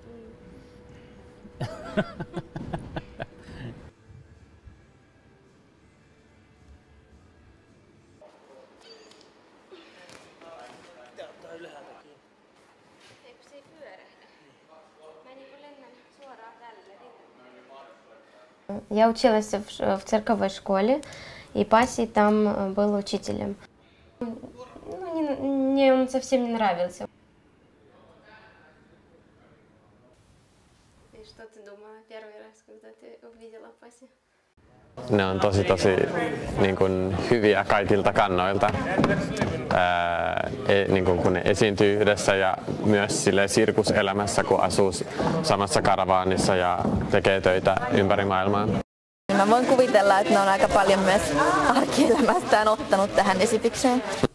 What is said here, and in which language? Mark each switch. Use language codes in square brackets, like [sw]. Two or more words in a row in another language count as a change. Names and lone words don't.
[fi] Eikö se ei pyörähdä? Mä lennän suoraan tälle. [ru] Я училась в цирковой школе, и Паси там был учителем. Ну, мне он совсем не нравился. И что ты думала первый раз, когда ты увидела Паси? [fi] Ne on tosi niin kuin hyviä kaikilta kannoilta, niin kuin kun ne esiintyy yhdessä ja myös sirkuselämässä, kun asuu samassa karavaanissa ja tekee töitä ympäri maailmaa. Mä voin kuvitella, että ne on aika paljon myös arkielämästään ottanut tähän esitykseen.